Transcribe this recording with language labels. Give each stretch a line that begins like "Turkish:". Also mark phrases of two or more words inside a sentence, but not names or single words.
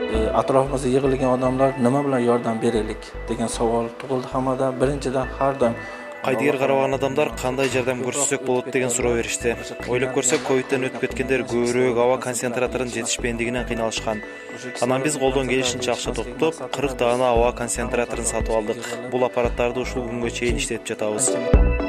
Uzbek: atrofimizda yig'ilgan odamlar nima bilan yordam beraylik degan savol tug'ildi hammada. Birinchidan har doim
Kyrgyz: Кайдыгер карабан адамдар кандай жардам көрсөтсөк болот деген суроо беришти. Ойлоп көрсөк, ковидтен өтүп кеткендер көбүрөөк аба концентраторунун жетишпендигинен кыйналышкан. Анан биз колдон келишинче акча топтоп, 40 даана аба концентраторун сатып алдык. Бул аппараттарды ушул күнгө чейин иштетип жатабыз.